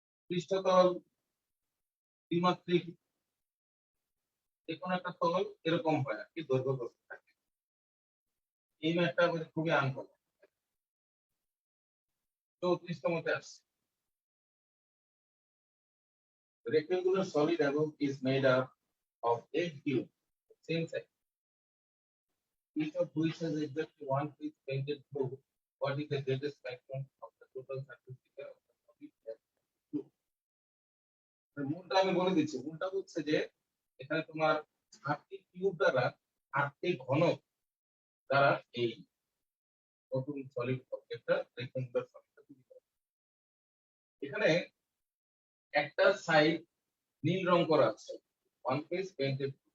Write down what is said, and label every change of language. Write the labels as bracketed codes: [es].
[bn] পৃষ্ঠতল, দ্বিমাত্রিক, যে কোনো একটা তল এরকম হয় আর কি, দৈর্ঘ্য প্রস্থ থাকে। এই ম্যাথটা আমাদের খুবই আনকমন, 34তমতে আসছে। [en] Rectangular solid above is made up of 8 cubes, same size, each of which has exactly one piece painted blue. What is the greatest fraction of the total surface area of the solid that is blue? [bn] মূলটা আমি বলে দিচ্ছি। মূলটা হচ্ছে যে এখানে তোমার 8টি cube দ্বারা 8টি ঘনক দ্বারা এই নতুন সলিড অবজেক্টটা, রেক্টেঙ্গুলার সলিডটা তৈরি করা। এখানে একটা সাইড নীল রং করা আছে, [en] One piece painted.